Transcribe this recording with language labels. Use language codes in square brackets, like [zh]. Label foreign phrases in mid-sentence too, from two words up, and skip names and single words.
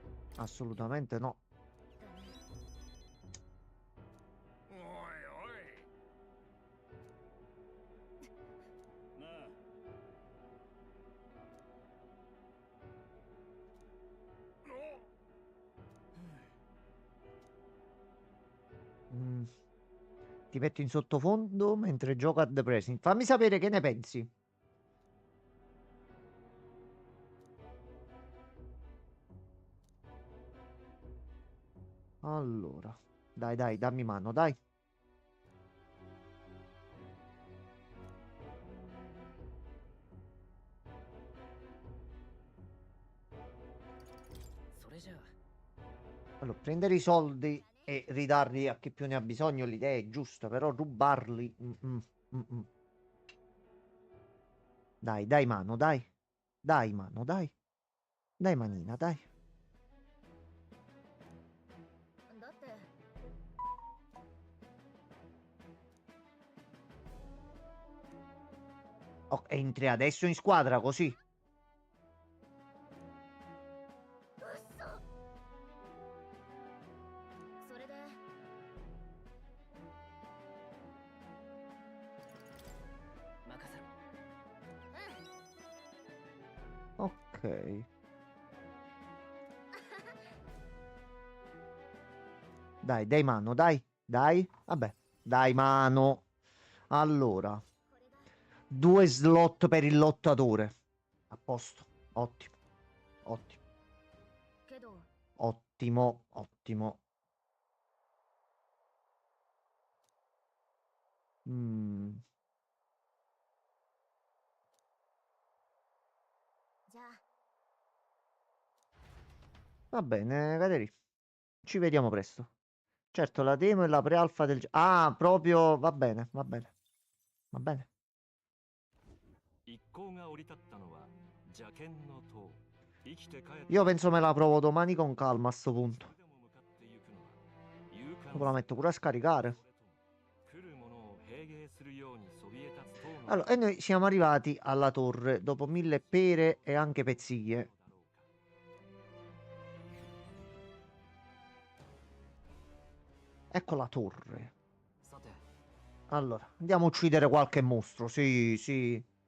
[it] Assolutamente no. [ja] おいおいなあ [it] Mm, Ti metto in sottofondo mentre gioco a The Pressing. Fammi sapere che ne pensi. Allora, dai, dai, dammi mano, dai. [ja] それじゃあ [it] Allora, prendere i soldi e ridarli a chi più ne ha bisogno, l'idea è giusta, però rubarli... mm. Dai, dai mano, dai. Dai mano, dai. Dai manina, dai. [ja] だって [it] Oh, entri adesso in squadra così. [ja] それで任せろ [it] Ok. Dai, dai mano, dai. Dai. Vabbè. Dai mano. Allora. 2 slot per il lottatore. A posto. Ottimo. Ottimo. [ja] けど [it] Ottimo. Ottimo. Mm. [ja] じゃあ [it] Va bene, Cateri. Ci vediamo presto. Certo, la demo e la pre-alpha del gioco. Ah, proprio. Va bene, va bene. Va bene. [ja] 一行が降り立ったのは邪剣の塔。生きて帰って [it] Io penso me la provo domani con calma a sto punto. [ja] それでも向かってゆくのは勇敢 [it] Dopo la metto pure a scaricare. [ja] 来る者を平芸するようにそびえ立つ塔の [it] Allora, e noi siamo arrivati alla torre dopo 1000 pere e anche pezzie. Ecco la torre. [ja] さて [it] Allora, andiamo a uccidere qualche mostro. Sì, sì.